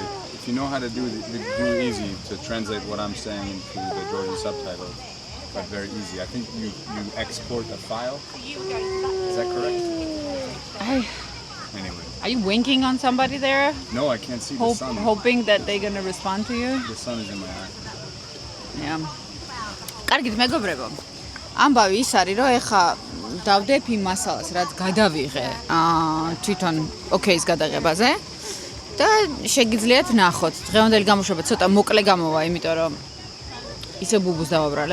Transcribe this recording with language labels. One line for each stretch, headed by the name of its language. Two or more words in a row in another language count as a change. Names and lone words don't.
English: If you know how to do it easy to translate what I'm saying into the Georgian subtitles, but very easy. I think you export a file. Is that correct? Anyway. Are you winking on somebody there? No, I can't see the sun. Hoping that they're going to respond to you? The sun is in my eye. Yeah.
Georgian: კარგით მეგობრებო. ამბავი ის არის, რომ ეხა დავდებ იმ მასალას, რაც გადავიღე თვითონ ოკეის გადაღებაზე და შეგიძლიათ ნახოთ. დღევანდელი გამოშვება ცოტა მოკლე გამოვა, იმიტომ რომ ისე ბუბუს დავაბრალე.